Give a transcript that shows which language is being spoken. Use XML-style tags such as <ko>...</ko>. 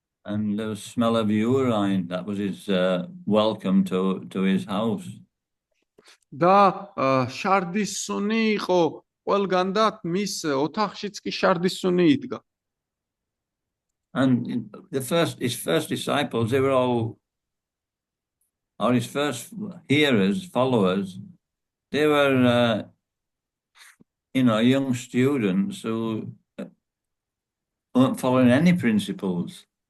<en>And the smell of urine, that was his welcome to his house.</en> <ka>და შარდის სუნი იყო ყველგან და მის ოთახშიც კი შარდის სუნი იდგა.</ka> <en>And his first disciples, they were all, or his first hearers, followers, they were, young students who weren't following any principles.</en>